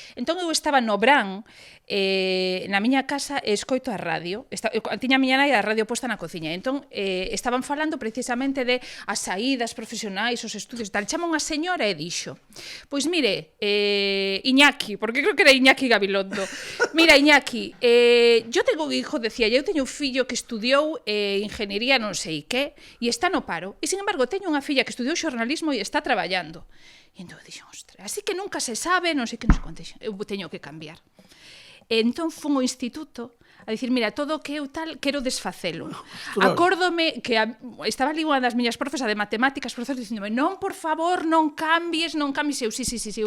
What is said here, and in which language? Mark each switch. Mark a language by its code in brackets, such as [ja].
[gl] Entón eu estaba no Bran na miña casa e escoito a radio. Tiña a miña nai a radio posta na cociña. Entón estaban falando precisamente de as saídas profesionais, os estudios e tal. Chama unha señora e dixo: pois mire, Iñaki, porque creo que era Iñaki Gabilondo. [es] Mira, Iñaki, yo tengo un hijo, [gl] decía, eu teño un fillo que estudiou ingeniería non sei que e está no paro. E, sin embargo, teño unha filla que estudiou xornalismo e está traballando. E entón dixo, ostra, así que nunca se sabe, non sei que, non sei quanto. Eu teño que cambiar. E entón fun ao instituto a dicir, mira, todo o que eu tal, quero desfacelo. Ostras. Acórdome que estaba ali unha das miñas profes, a de matemáticas, profesor, dicíndome, non, por favor, non cambies, eu, sí, eu